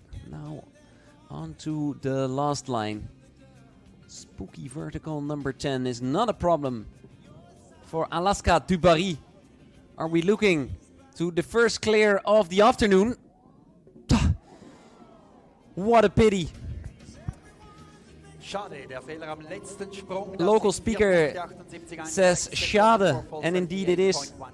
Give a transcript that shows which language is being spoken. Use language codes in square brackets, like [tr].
[en] Now on to the last line. Spooky vertical number 10 is not a problem for Alaska Dubarry. Are we looking to the first clear of the afternoon? What a pity. [de] Schade, der Fehler am letzten Sprung. [en] Local speaker says schade, and indeed it is.